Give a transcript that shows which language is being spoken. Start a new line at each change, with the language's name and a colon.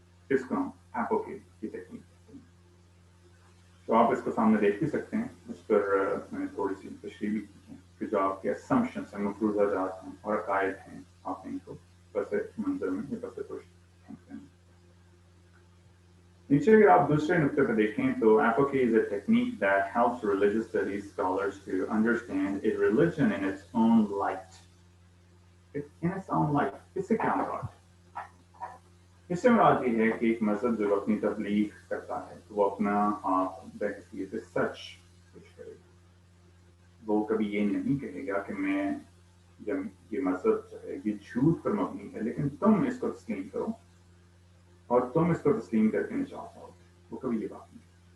Urdu: اس کو ہم ایپوکیٹ کی تکنیک کہتے ہیں. تو آپ اس کو سامنے دیکھ بھی سکتے ہیں. اس پر میں نے تھوڑی سی تشریح بھی کی ہے کہ جو آپ کے اسمپشنس ہیں، مفروضہ جات ہیں اور عقائد ہیں، آپ نے ان کو پس منظر میں یا پس پشت پھینک دینا. نیچے اگر آپ دوسرے نقطے پہ دیکھیں تو ایپوکی
English: is a technique that helps religious studies scholars to understand a religion in its own light. In its own light.
Urdu: اس سے کیا مراد ہے؟ اس سے مراد یہ ہے کہ ایک مذہب جو اپنی تبلیغ کرتا ہے تو وہ اپنا آپ بحیثیت سچ پیش کرے گا. وہ کبھی یہ نہیں کہے گا کہ میں جب یہ مذہب جو ہے یہ جھوٹ پر مبنی ہے لیکن تم اس کو تسلیم کرو اور تم اس کو تسلیم کر کے نجات پاؤ. وہ کبھی یہ بات نہیں.